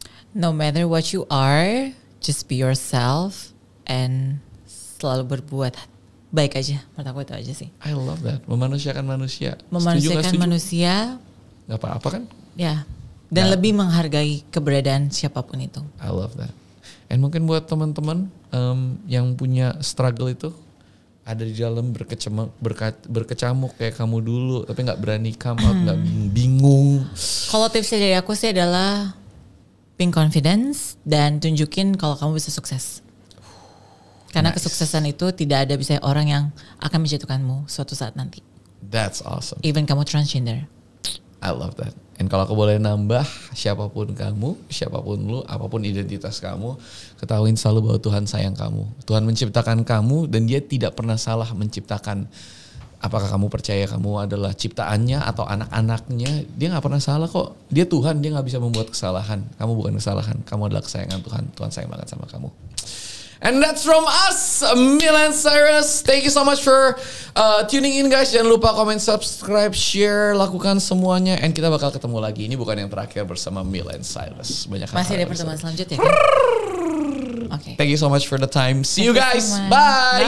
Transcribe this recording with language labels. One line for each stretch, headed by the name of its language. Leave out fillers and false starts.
English: No matter what you are, just be yourself.
Indonesian: And selalu berbuat baik aja. Menurut aku itu aja sih.
English: I love that.
Indonesian: Memanusiakan manusia. Memanusiakan manusia. Gak apa-apa kan? Ya. Dan lebih menghargai keberadaan siapapun itu.
English: I love that.
Indonesian: And mungkin buat teman-teman yang punya struggle itu, ada di dalam berkecamuk kayak kamu dulu, tapi gak berani
English: come out,
Indonesian: gak bingung. Kalau tipsnya dari aku sih adalah
English: being confidence
Indonesian: dan tunjukin kalau kamu bisa sukses. Karena kesuksesan itu tidak ada bisa orang yang akan menjatuhkanmu suatu saat nanti.
English: That's awesome.
Indonesian: Even kamu transgender.
English: I love that.
Indonesian: And kalau aku boleh nambah, siapapun kamu, siapapun lu, apapun identitas kamu, ketahuin selalu bahwa Tuhan sayang kamu. Tuhan menciptakan kamu dan dia tidak pernah salah menciptakan. Apakah kamu percaya kamu adalah ciptaannya atau anak-anaknya, dia gak pernah salah kok. Dia Tuhan, dia gak bisa membuat kesalahan. Kamu bukan kesalahan, kamu adalah kesayangan Tuhan. Tuhan sayang banget sama kamu.
English: And that's from us, Miley Cyrus. Thank you so much for tuning in guys.
Indonesian: Jangan lupa comment, subscribe, share, lakukan semuanya. And kita bakal ketemu lagi. Ini bukan yang terakhir bersama Miley Cyrus. Banyak Masih ada pertemuan selanjutnya kan? Okay.
English: Thank you so much for the time. See you guys. Bye.